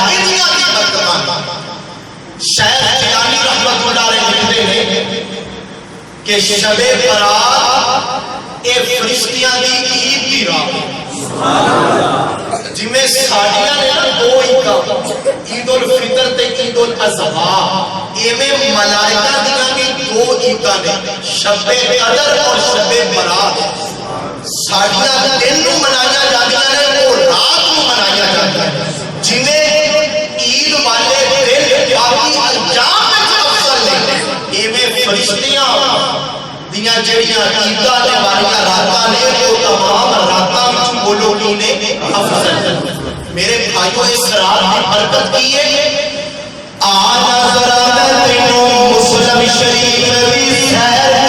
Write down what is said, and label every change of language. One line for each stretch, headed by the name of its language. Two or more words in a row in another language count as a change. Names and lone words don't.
Punjabi: انہاں دی برکتاں شیخ جیلانی
Arabic: رحمۃ اللہ علیہ
Urdu: لکھتے ہیں
Punjabi: کہ شب برات اے فرشتیاں دی عید دی رات جی میں ساڑیاں نے دو عیداں عید الفطر تے عید الاضحیٰ ایویں ملائکہ دیاں بھی دو عیداں نے شب قدر اور شب برات. ساڑیاں دن نو منایا جاندیاں نے وہ رات نو منایا جاندیاں نے. جویں عید والے دن باقی انجام وچ افضل نے ایویں فرشتیاں دیاں جڑیاں عیداں دے والیاں راتاں نے وہ تمام راتاں وچ بولو کی نے افضل. میرے بھائیو اس رات کی برکت کی ہے. آج ذرا میں تینوں مسلم شریف بھی